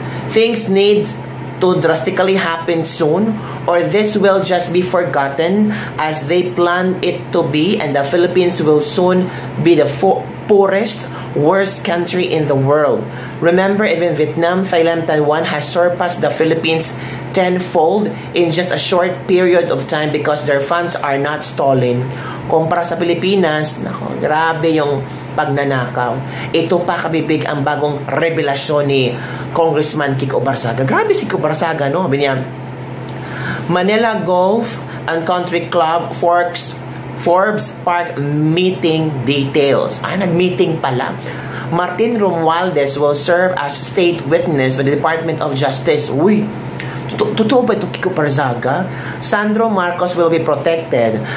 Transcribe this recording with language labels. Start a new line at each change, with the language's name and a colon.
English: Things need to drastically happen soon or this will just be forgotten as they plan it to be, and the Philippines will soon be the poorest, worst country in the world. Remember, even Vietnam, Thailand, Taiwan has surpassed the Philippines tenfold in just a short period of time because their funds are not stolen.
Filipino: Kumpara sa Pilipinas, nako, grabe yung pagnanakaw. Ito pa kabibig ang bagong revelasyon ni Congressman Kiko Barzaga. Grabe si Kiko Barzaga, no?
English: Manila Golf and Country Club Forbes Park meeting details.
Filipino: Nag-meeting pala.
English: Martin Romualdez will serve as state witness with the Department of Justice.
Filipino: Uy, totoo ba ito, Kiko Barzaga? Sandro Marcos
English: will be protected.